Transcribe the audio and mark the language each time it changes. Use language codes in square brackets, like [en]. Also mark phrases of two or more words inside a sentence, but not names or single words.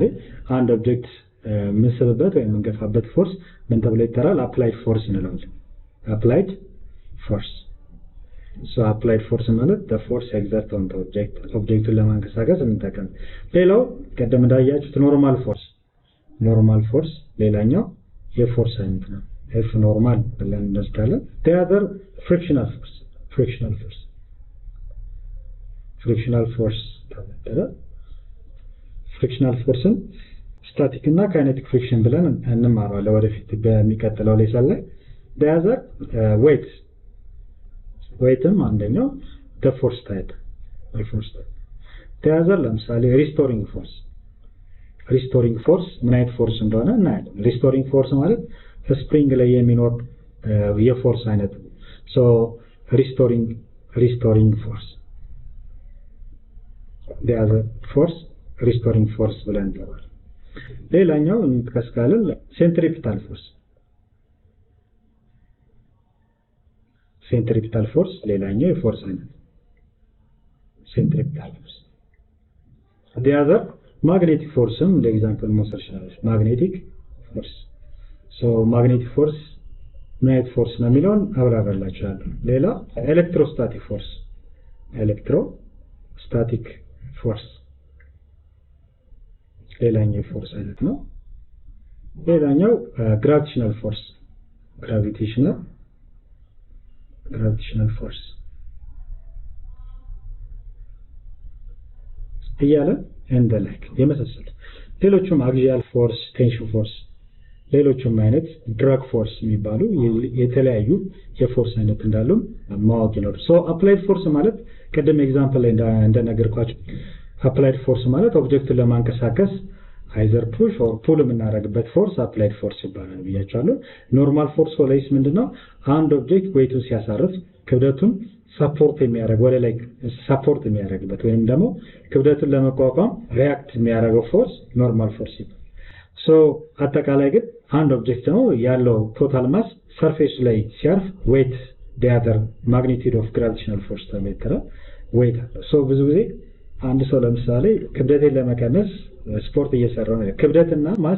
[am] አንድ ኦብጀክት ምንስብበት ወይም እንገፋበት ፎርስ ምን ተብሎ ይጠራል [en] applied force [am] እንለዋለን [en] applied force so applied force [am] ማለት [en] the force exerted on the objectን [am] ለማንቀሳቀስ እንጠቀም ሌላው ቀደም እንዳያችሁት [en] normal force [am] ሌላኛው የፎርስ አይነት ነው F ኖርማል ብለን እንወስዳለን [en] the other frictional [am] force ተባለ [en] frictional forceን [am] static እና [en] kinetic friction [am] ብለን እንማራለን ወደፊት በሚቀጥለው ሌሰን ላይ [en] the other [am] weightም አንደኛው [en] the force type the other [am] ለምሳሌ [en] restoring force [am] ምን አይነት ፎርስ እንደሆነ እናያለን [en] restoring force [am] ማለት ስፕሪንግ ላይ የሚኖር የፎርስ አይነት [en] so restoring force the other force restoring force [am] ብለን እንጠራለን ሌላኛው እንጥቀስካለን [en] centripetal force [am] ሌላኛው የፎርስ አይነት [en] centripetal force the other magnetic forceም [am] እንደ ኤግዛምፕል መውሰድ ይችላል [en] magnetic force so magnetic force [am] ምን አይነት ፎርስ ነው የሚለውን አብራራላችኋለሁ ሌላ electrostatic force ሌላኛው ፎርስ አይነት ነው ሌላኛው [en] gravitational force [am] እያለ [en] and the like [am] የመሳሰሉት ሌሎችም [en] axial force tension force [am] ሌሎችም አይነት [en] drag force [am] የሚባሉ የተለያዩ የፎርስ አይነት እንዳሉ ማወቅ ይኖር [en] so applied force [am] ማለት ቀደም ኤግዛምፕል ላይ እንደነገርኳችሁ [en] applied force [am] ማለት ኦብጀክቱን ለማንቀሳቀስ [en] either push or pull [am] የምናደርግበት ፎርስ [en] applied force [am] ይባላል ብያችኋለሁ [en] normal force [am] ወይስ ምንድነው አንድ ኦብጀክት weight ሲያሳርፍ ክብደቱን ሰፖርት የሚያደርግ ወደ ላይ ሰፖርት የሚያደርግበት ወይንም ደግሞ ክብደቱን ለመቋቋም ሪያክት የሚያደርገው ፎርስ [en] normal force [am] ይባላል። ሶ አጠቃላይ ግን አንድ ኦብጀክት ነው ያለው [en] total mass [am] ሰርፌስ ላይ ሲያርፍ ዌት ቢያደር [en] magnitude of gravitational force [am] ተመተረ ዌት አለው። ሶ ብዙ ጊዜ አንድ ሰው ለምሳሌ ክብደትን ለመቀነስ ስፖርት እየሰራ ነው። ክብደትና ማስ